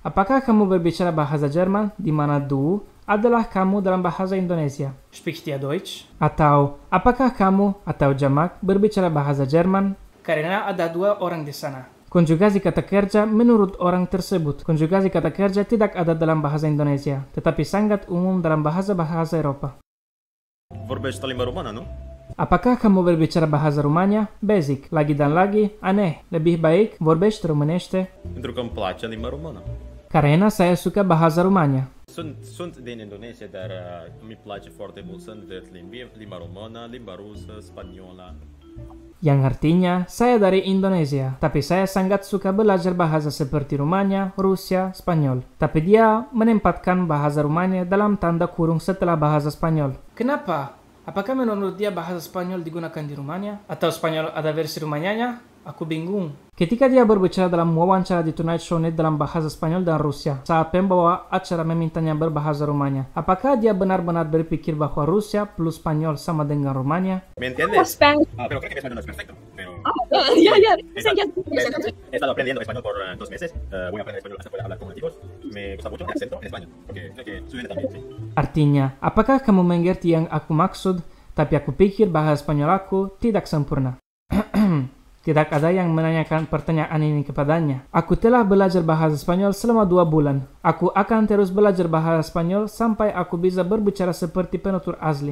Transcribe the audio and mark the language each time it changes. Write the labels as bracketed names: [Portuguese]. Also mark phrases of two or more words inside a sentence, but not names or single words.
[Indonesian] Apakah kamu berbicara bahasa Jerman? Di mana du adalah kamu dalam bahasa Indonesia. [German] Spricht ihr Deutsch? [Indonesian] Atau, apakah kamu atau jamak berbicara bahasa Jerman? Karena ada dua orang di sana. Konjugasi kata kerja menurut orang tersebut. Konjugasi kata kerja tidak ada dalam bahasa Indonesia, tetapi sangat umum dalam bahasa-bahasa Eropa. [Romanian] Vorbești limba română, nu? [Indonesian] Apakah kamu berbicara bahasa Rumania? Basic. Lagi dan lagi, aneh. Lebih baik, [Romanian] vorbești românește. Pentru că îmi place limba română. [Indonesian] Karena saya suka bahasa Rumania. [Romanian] Sunt din Indonesia, dar mi place foarte mult să învăț limba română, limba rusă, spaniolă. [Indonesian] Yang artinya, saya dari Indonesia, tapi saya sangat suka belajar bahasa seperti Rumania, Rusia, Spanyol. Tapi dia menempatkan bahasa Rumania dalam tanda kurung setelah bahasa Spanyol. Kenapa? Apakah menurut dia bahasa Spanyol digunakan di Rumania? Atau Spanyol ada versi Rumanianya? Aku bingung. Ketika dia berbicara dalam wawancara di Tonight Show Net dalam bahasa Spanyol dan Rusia, saat pembawa acara memintanya berbahasa Rumania, apakah dia benar-benar berpikir bahwa Rusia plus Spanyol sama dengan Rumania? [Spanish] ¿Me entiendes? [English] Spanish. [Spanish] Pero creo que mi español no es perfecto. Pero [English] Yeah. [Spanish] he estado aprendiendo español por 2 meses. Voy a aprender español hasta poder hablar con nativos. Me gusta mucho el acento en español, porque creo que suena también, sí. [Indonesian] Artinya, apakah kamu mengerti yang aku maksud? Tapi aku pikir bahasa Spanyol aku tidak sempurna. Tidak ada yang menanyakan pertanyaan ini kepadanya. Aku telah belajar bahasa Spanyol selama 2 bulan. Aku akan terus belajar bahasa Spanyol sampai aku bisa berbicara seperti penutur asli.